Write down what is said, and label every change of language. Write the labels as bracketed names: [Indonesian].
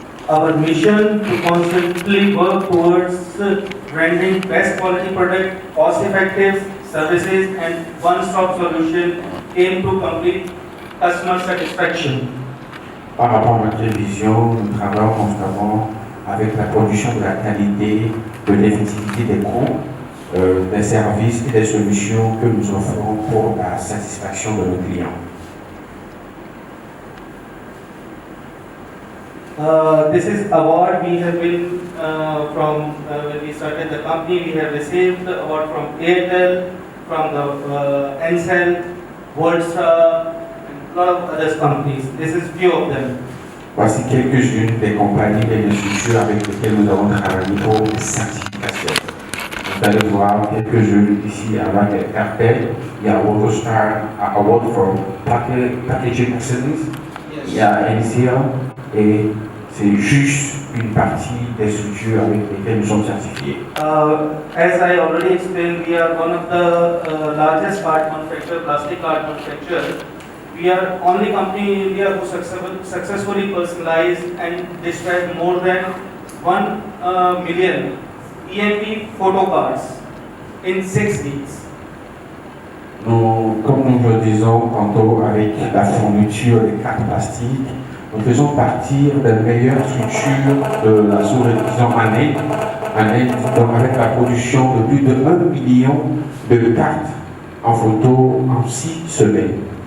[English] Our mission to constantly work towards rendering best quality product, cost-effective services, and one-stop solution aim to complete customer satisfaction. [French] Par rapport à notre vision, nous travaillons constamment avec la production de la qualité, de l'effectivité des coûts, des services et des solutions que nous offrons pour la satisfaction de nos clients. [English] This is award we have been from when we started the company. We have received the award from Airtel, from the Encel, Worldstar, and a lot of other companies. This is few of them. [French] Voici quelques-unes des compagnies et des structures avec lesquelles nous avons travaillé pour certification. Vous allez voir quelques-unes ici avec CARTES, il y a SAR Award for Packaging Excellence, il y a NCL, et c'est juste une partie des structures avec lesquelles nous sommes certifiés. [English] As I already explained, we are one of the largest card manufacturer, plastic card manufacturer. We are only company in India who successfully personalized and distributed more than 1 million EMP photo cards in 6 weeks. [French] Comme nous le disons tantôt avec la fourniture des cartes plastiques, nous faisons partie des meilleures structures de la sous-région en Inde, donc avec la production de plus de 1 million de cartes en photo en 6 semaines.